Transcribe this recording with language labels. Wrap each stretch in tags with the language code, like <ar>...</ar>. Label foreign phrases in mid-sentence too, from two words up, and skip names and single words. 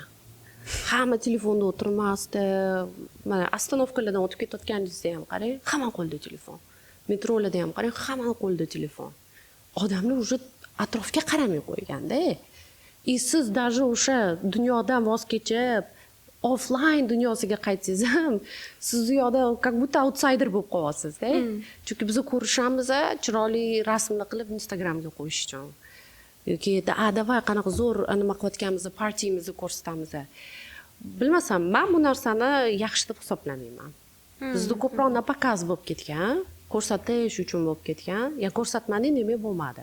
<uz>Hamma telefonda o'tirmasdi. Mana ostanovkalardan o'tib ketayotganingizda ham qarang, hamma qo'lida telefon. Metrolarda ham qarang, hamma qo'lida telefon. Odamlar уже atrofga qaramay qo'yganda. Siz даже o'sha dunyodan voz kechib, offline dunyosiga qaytsangiz ham, siz u yoqda</uz> <ru>как будто</ru> <uz>outsider bo'lib qolyapsiz-da. Chunki biz ko'rishamiz, chiroyli rasmni qilib Instagramga qo'yish uchun. Yoki davay qanaqa zo'r nima qilayotganimizni, partiyamizni ko'rsatamiz. Bilmasam, men bu narsani yaxshi deb hisoblamayman. Bizda ko'proq napakaz bo'lib ketgan, ko'rsatish uchun bo'lib ketgan, ya ko'rsatmading demak bo'lmadi.</uz>